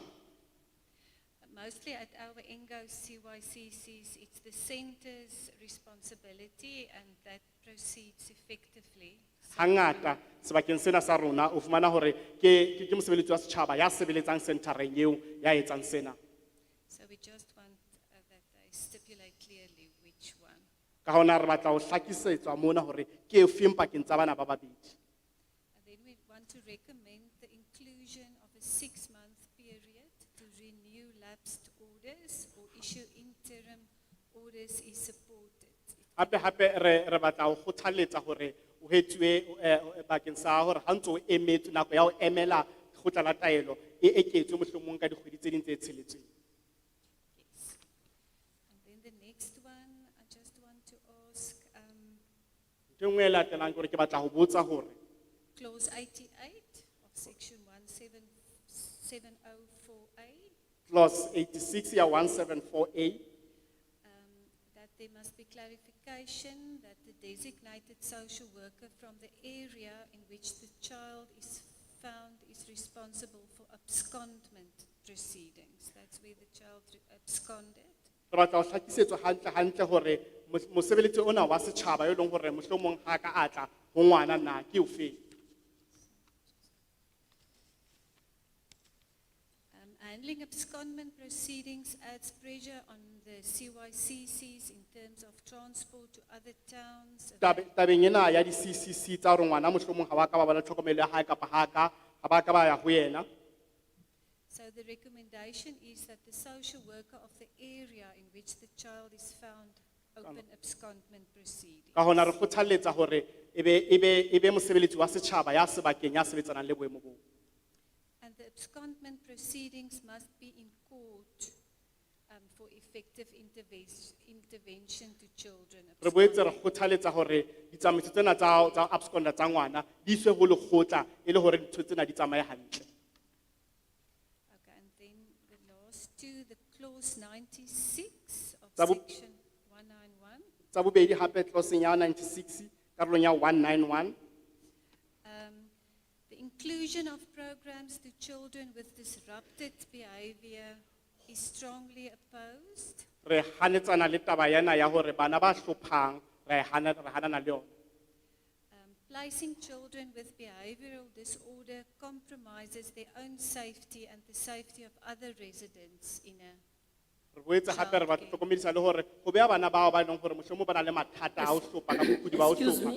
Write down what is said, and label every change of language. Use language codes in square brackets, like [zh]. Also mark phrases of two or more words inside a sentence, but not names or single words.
[en] Mostly at our NGO CYCCs, it's the center's responsibility and that proceeds effectively. [st] Hangata sebakeng sena sa rona o fumana hore ke mosebeletsi wa setjhaba ya sebeletsang centereng eo ya etsang sena. [en] So we just want that they stipulate clearly which one. [st] Ka hona re batla ho hlakisetswa mona hore ke efeng pakeng tsa bana ba babedi. [en] And then we want to recommend the inclusion of a 6-month period to renew lapsed orders or issue interim orders is supported. [st] Hape re batla ho kgothaletsa hore o hetsuwe bakeng sa hore ha ntse o emetse nako ya ho emela kgotla la taelo e eketswe mohlomong ka dikgwedi tse ding tse tsheletseng. [en] And then the next one, I just want to ask, [st] Ntho e nngwe e latelang ke hore ke batla ho botsa hore [en] clause 88 of section 17704A, [st] clause 86 ya 174A [en] that there must be clarification that the designated social worker from the area in which the child is found is responsible for abscondment proceedings. That's where the child absconded. [st] re batla ho hlakisetswa hantle hore mosebeletsi ona wa setjhaba yo leng hore mohlomong ha ka atla ho ngwana na ke ofeng. [en] Handling abscondment proceedings adds pressure on the CYCCs in terms of transport to other towns. [st] Tabeng ena ya di-CCC tsa hore ngwana mohlomong ha ba ka ba bona tlhokomelo ya hae kapa ha ba ka ba ya ho yena. [en] So the recommendation is that the social worker of the area in which the child is found open abscondment proceedings. [st] Ka hona re kgothaletsa hore ebe mosebeletsi wa setjhaba ya sebakeng ya sebetsanang le boemo boo. [en] And the abscondment proceedings must be in court for effective intervention to children. [st] Re boetse re kgothaletsa hore ditsamaiso tsena tsa absconda tsa ngwana di iswe ho lekgotla e le hore dintho tsena di tsamaye hantle. [en] Okay, and then the last two, the clause 96 of [st] Tsa bo- [en] section 191. [st] Tsa bobedi hape clause ya 96 karolong ya 191 [en] The inclusion of programs to children with disrupted behavior is strongly opposed. [st] re hanetsana le taba yana ya hore bana ba hlophang re hanana le yona. [en] Placing children with behavioral disorder compromises their own safety and the safety of other residents in a [st] Re boetse hape re ba hlokomedisa le hore ho beha bana bao ba leng hore mohlomong ba na le mathata a ho hlopha ka bokudi ba ho hlopha.